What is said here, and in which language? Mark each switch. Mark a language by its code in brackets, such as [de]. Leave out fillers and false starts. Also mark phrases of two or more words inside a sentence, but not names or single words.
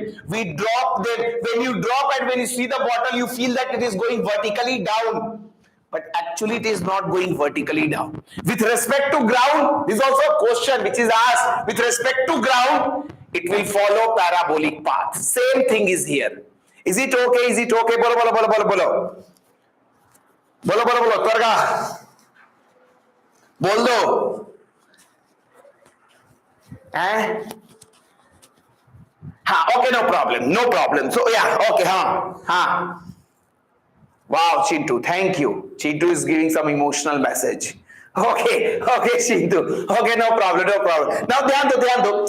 [en] When you drop and when you see the bottle, you feel that it is going vertically down. But actually it is not going vertically down. With respect to ground, this is also a question which is asked. With respect to ground, it will follow parabolic path. Same thing is here. Is it okay? Bolo. Twarga. [hi] बोल दो. [en] Okay, no problem. So yeah, okay, Wow, Chintu, thank you. Chintu is giving some emotional message. Okay, Chintu. Okay, no problem. Now, [hi] ध्यान दो.